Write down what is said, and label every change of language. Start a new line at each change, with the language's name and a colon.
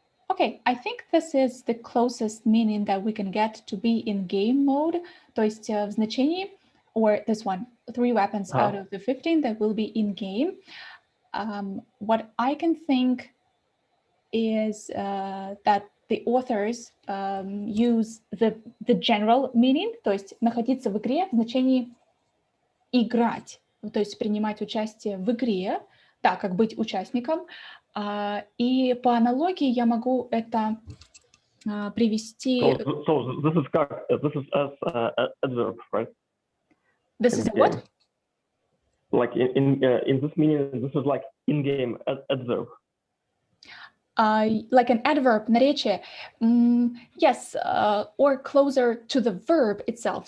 English: Okay, I think this is the closest meaning that we can get to be in game mode.
Russian: То есть в значении,
English: or this one, 3 weapons out of the 15 that will be in game. What I can think is that the authors use the general meaning,
Russian: то есть находиться в игре в значении играть, то есть принимать участие в игре, да, как быть участником. И по аналогии я могу это привести.
English: So this is as adverb, right? This is what? Like in this meaning, this is like in-game adverb. Like an adverb, наречие. Yes, or closer to the verb itself.